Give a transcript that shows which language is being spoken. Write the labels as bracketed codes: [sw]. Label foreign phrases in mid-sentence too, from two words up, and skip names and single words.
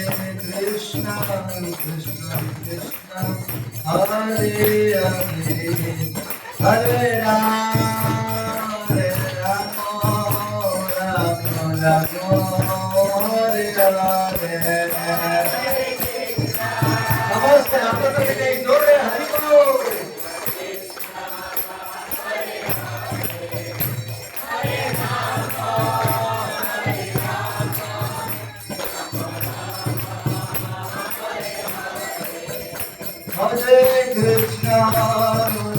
[sa] Krishna, Krishna Krishna, Hare Hare, Hare Rama, Rama Rama, Hare Hare. [bn] Namaste, আপনাদের থেকে জোরে হরি বল। [sa] Hare Krishna, Hare